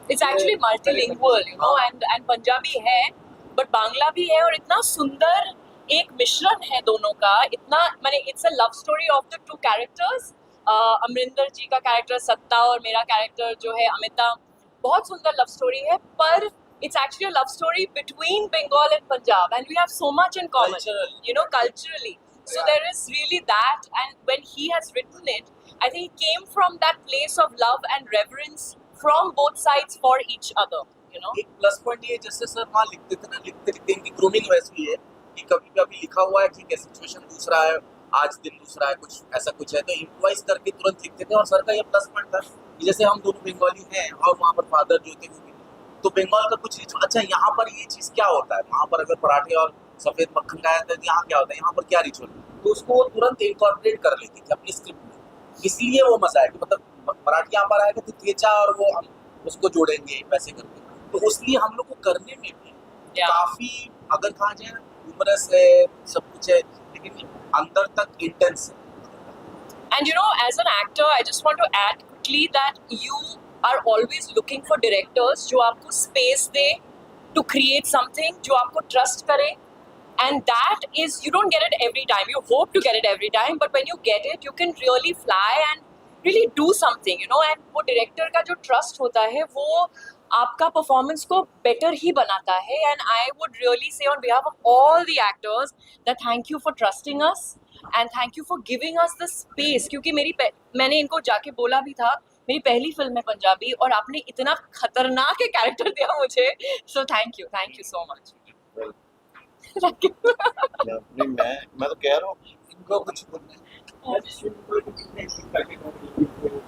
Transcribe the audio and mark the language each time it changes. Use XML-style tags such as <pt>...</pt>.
<en>It's actually multilingual, you know, and</en> <hi>Punjabi है, but Bangla भी है और इतना सुंदर एक मिश्रण है दोनों का, इतना माने</hi> <en>it's a love story of the two characters.</en> <hi>Amarinder जी का कैरेक्टर सत्ता और मेरा कैरेक्टर जो है अमिता, बहुत सुंदर लव स्टोरी है, पर</hi> <en>it's actually a love story between Bengal and Punjab, and we have so much in common, Cultural. you know, culturally. So there is really that, and when he has written it, I think it came from that place of love and reverence from both sides for each other, you know.</en> <hi>एक plus point ये जैसे sir वहाँ लिखते थे ना, लिखते लिखते इनकी ग्रूमिंग वैसी है कि कभी कभी लिखा हुआ है ठीक है, सिचुएशन दूसरा है, आज दिन दूसरा है, कुछ ऐसा कुछ है, तो इम्प्रोवाइज करके तुरंत लिखते थे। और सर का ये प्लस पॉइंट था कि जैसे हम दोनों बंगाली हैं और वहाँ पर फादर जो थे वो भी, तो बंगाल का कुछ रिचुअल, अच्छा यहाँ पर ये चीज़ क्या होता है, वहाँ पर अगर पराठे और सफ़ेद मक्खन खाया था, यहाँ क्या होता है, यहाँ पर क्या रिचुअल, तो उसको वो तुरंत इनकॉर्पोरेट कर लेती थी अपनी स्क्रिप्ट में। इसलिए वो मजा है कि मतलब मराठी यहाँ पर आएगा तो थेचा और वो हम उसको जोड़ेंगे वैसे करके, तो इसलिए हम लोग को करने में भी काफी, अगर कहा जाए ह्यूमरस है, सब कुछ है, लेकिन अंदर तक इंटेंस है।</hi> <en>And you know, as an actor, I just want to add quickly that you are always looking for directors</en> <hi>जो आपको</hi> <en>space</en> <hi>दे</hi> <en>to create something,</en> <hi>जो आपको trust करे,</hi> <en>and that is, you don't get it every time. You hope to get it every time, but when you get it, you can really fly and really do something, you know.</en> <hi>And वो director का जो trust होता है, वो आपका performance को better ही बनाता है.</hi> <en>And I would really say on behalf of all the actors that thank you for trusting us and thank you for giving us the space.</en> <hi>क्योंकि मैंने इनको जाके बोला भी था, मेरी पहली फिल्म है पंजाबी और आपने इतना खतरनाक कैरेक्टर दिया मुझे,</hi> <en>so thank you so much.</en> <hi>नहीं मैं तो कह रहा हूँ इनको कुछ बोलना है।</hi>